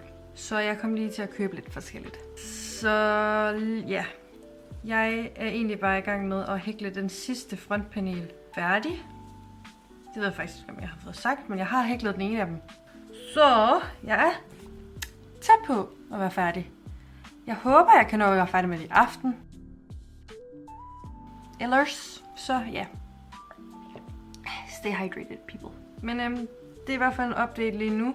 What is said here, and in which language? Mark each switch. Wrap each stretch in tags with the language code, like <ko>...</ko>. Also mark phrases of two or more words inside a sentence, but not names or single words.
<da>Så jeg kom lige til at købe lidt forskelligt. Så ja, jeg er egentlig bare i gang med at hækle den sidste frontpanel færdig. Det ved jeg faktisk ikke, om jeg har fået sagt, men jeg har hæklet den ene af dem. Så jeg er tæt på at være færdig. Jeg håber, jeg kan nå at være færdig med det i aften. Ellers, så ja.</da> <en>Stay hydrated, people.</en> <da>Men det er i hvert fald en update lige nu.</da>